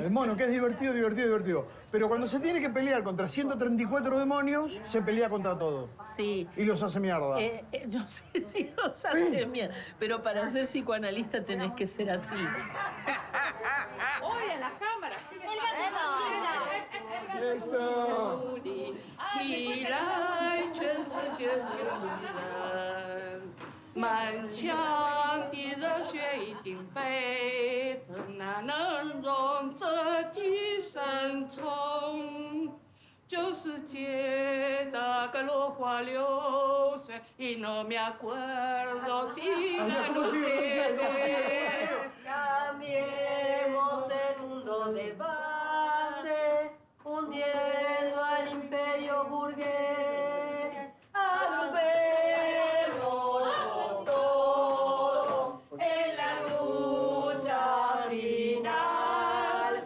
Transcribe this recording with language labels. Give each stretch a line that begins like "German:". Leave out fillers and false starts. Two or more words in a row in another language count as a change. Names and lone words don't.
Spanish: El mono, que es divertido. Pero cuando se tiene que pelear contra 134 demonios, se pelea contra todos. Sí. Y los hace mierda. No sé si los hace bien, pero para ser psicoanalista tenés que ser así. ¡Oye, a la cámara! ¡Eso!
Chinese: 起来，全世界是你的。满腔的热血已经沸腾，哪能容这寄生虫？旧世界的个落花流水
Spanish: ，y no me acuerdo sigan ustedes。 Cambiemos el mundo de base, hundiendo al imperio burgués. Agrupemos todo en la lucha final.